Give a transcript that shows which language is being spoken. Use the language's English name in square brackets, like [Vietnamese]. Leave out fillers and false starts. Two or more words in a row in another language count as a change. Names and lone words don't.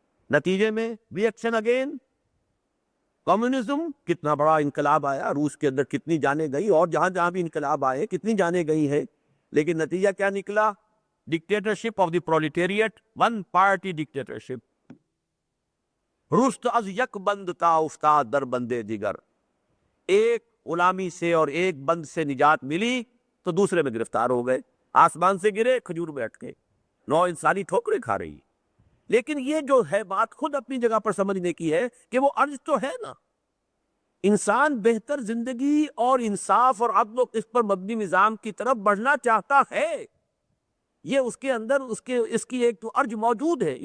[Urdu] نتیجے میں [English] reaction against communism, [Urdu] کتنا بڑا انقلاب آیا، روس کے اندر کتنی جانیں گئی، اور جہاں جہاں بھی انقلاب آئے کتنی جانیں گئی ہیں، لیکن نتیجہ کیا نکلا؟ [English] Dictatorship of the proletariat, one party dictatorship. [Persian] رست از یک بند تا افتاد در بندے دیگر، [Urdu] ایک غلامی سے اور ایک بند سے نجات ملی تو دوسرے میں گرفتار ہو گئے، آسمان سے گرے کھجور میں اٹکے، نو انسانی ٹھوکریں کھا رہی۔ لیکن یہ جو ہے بات خود اپنی جگہ پر سمجھنے کی ہے کہ وہ عرض تو ہے نا، انسان بہتر زندگی اور انصاف اور عدل و قسط پر مبنی نظام کی طرف بڑھنا چاہتا ہے، یہ اس کے اندر اس کی ایک تو ارج موجود ہے۔